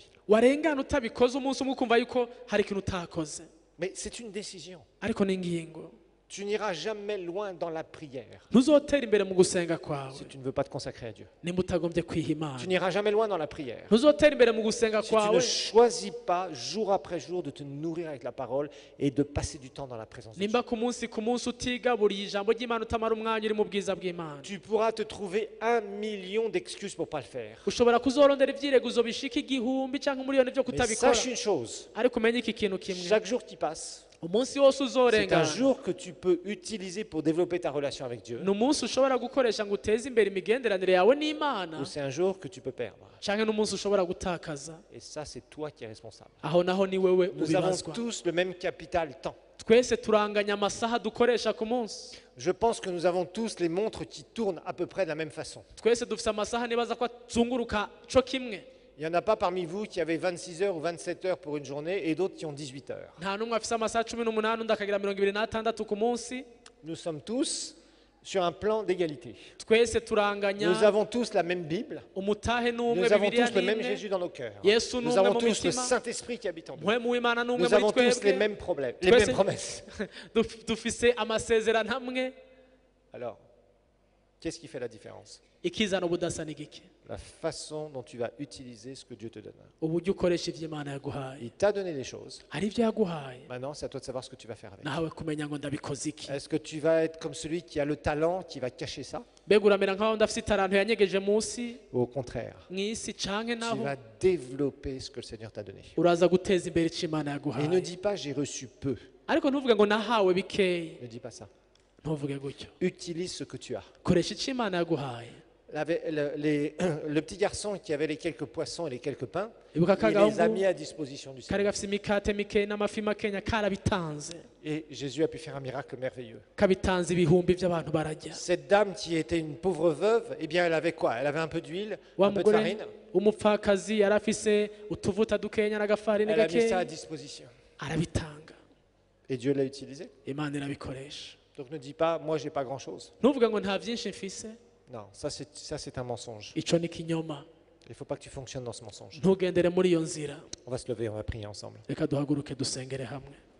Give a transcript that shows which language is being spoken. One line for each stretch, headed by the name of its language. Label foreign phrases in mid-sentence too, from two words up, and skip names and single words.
Rundi: warengana utabikoze umunsi umwe ukumva yuko hari ikintu utakoze
French: Mais c'est une décision.
Rundi: ariko ni ingingo
French: Tu n'iras jamais loin dans la prière
Rundi: ntuzotera imbere mu gusenga kwawe
French: si tu ne veux pas te consacrer à Dieu.
Rundi: nimba utagombye kwiha imana
French: Tu n'iras jamais loin dans la prière
Rundi: ntuzotera imbere mu gusenga
French: si tu ne
Rundi: kwawe
French: choisis pas jour après jour de te nourrir avec la parole et de passer du temps dans la présence de Dieu.
Rundi: nimba ku munsi utigaburiye ijambo ry'imana utamara umwanya uri mu bwiza bw'imana
French: Tu pourras te trouver 1 million d'excuses pour pas le faire.
Rundi: ushobora kuzorondera ibyireguzo bishika igihumbi cyangwa umuriyoni byo
French: Mais
Rundi: kutabikora
French: sache une chose,
Rundi: ariko umenye iki kintu kimwe
French: chaque jour qui passe,
Rundi: umunsi wose
French: c'est un
Rundi: uzorengana
French: jour que tu peux utiliser pour développer ta relation avec Dieu,
Rundi: ni umunsi ushobora gukoresha ngo uteze imbere imigenderanire yawe n'imana
French: ou c'est un jour que tu peux perdre.
Rundi: cyangwa n'umunsi ushobora gutakaza
French: Et ça, c'est toi qui es responsable.
Rundi: aho naho ni wewe
French: Nous avons
Rundi: ubibazwa
French: tous le même capital temps.
Rundi: twese turanganya amasaha dukoresha ku munsi
French: Je pense que nous avons tous les montres qui tournent à peu près de la même façon.
Rundi: twese dufite amasaha nibaza ko azunguruka co kimwe
French: Il n'y en a pas parmi vous qui avez 26 heures ou 27 heures pour une journée et d'autres qui ont 18 heures.
Rundi: nta n'umwe afise amasaha 18 undi akagira 26 ku munsi
French: Nous sommes tous sur un plan d'égalité.
Rundi: twese turanganya
French: Nous avons tous la même Bible.
Rundi: umutahe n'umwe
French: Nous avons
Rundi: bibiliya
French: tous le même
Rundi: n'imwe
French: Jésus dans nos cœurs.
Rundi: Yesu
French: Nous
Rundi: n'umwe
French: avons
Rundi: mu
French: tous le
Rundi: mitima
French: Saint-Esprit qui habite en nous.
Rundi: mpwemu w'imana n'umwe
French: Nous
Rundi: muri
French: avons tous les
Rundi: twebwe
French: mêmes problèmes, les
Rundi: Twese-
French: mêmes promesses.
Rundi: dufise amasezerano amwe
French: Alors, qu'est-ce qui fait la différence?
Rundi: ikizana ubudasa ni gike
French: la façon dont tu vas utiliser ce que Dieu te donne.
Rundi: uburyo ukoresha ibyo Imana yaguhaye.
French: Il t'a donné des choses.
Rundi: Hari ibyo yaguhaye,
French: Maintenant, c'est à toi de savoir ce que tu vas faire avec.
Rundi: nawe kumenya ngo ndabikoze iki.
French: Est-ce que tu vas être comme celui qui a le talent, qui va cacher ça?
Rundi: Mbega uramera nk'aho ndafite itaranto yanyegeje munsi
French: Ou au contraire,
Rundi: mu isi canke
French: tu
Rundi: naho
French: vas développer ce que le Seigneur t'a donné.
Rundi: uraza guteza imbere icyo Imana
French: Et ne
Rundi: yaguhaye.
French: dis pas j'ai reçu peu.
Rundi: Ariko ntuvuge ngo nahawe bikeya,
French: Ne dis pas ça.
Rundi: ntuvuge gutyo.
French: Utilise ce que tu as.
Rundi: Koresha icyo Imana yaguhaye.
French: Le petit garçon qui avait les quelques poissons et les quelques pains,
Rundi: Ibuka
French: il les a
Rundi: kagahungu
French: mis à disposition du
Rundi: kari
French: Seigneur.
Rundi: gafite imikate mikeya n'amafi makenya karabitanze,
French: Et Jésus a pu faire un miracle merveilleux.
Rundi: kabitanze ibihumbi by'abantu barajya.
French: Cette dame qui était une pauvre veuve, eh bien elle avait quoi? Elle avait un peu d'huile,
Rundi: Wa
French: un peu de
Rundi: mugore
French: farine.
Rundi: umupfakazi yari afise utuvuta dukenya n'agafarini
French: Elle a mis ça à
Rundi: gakeya,
French: disposition.
Rundi: arabitanga,
French: Et Dieu l'a utilisé.
Rundi: Imana irabikoresha.
French: Donc ne dis pas, moi j'ai pas grand-chose.
Rundi: Ntuvuge ngo nta byinshi mfise,
French: Non, ça c'est un mensonge.
Rundi: ico ni kinyoma.
French: Il ne faut pas que tu fonctionnes dans ce mensonge.
Rundi: Ntugendere muri iyo nzira.
French: On va se lever, on va prier ensemble.
Rundi: Reka duhaguruke dusengere hamwe.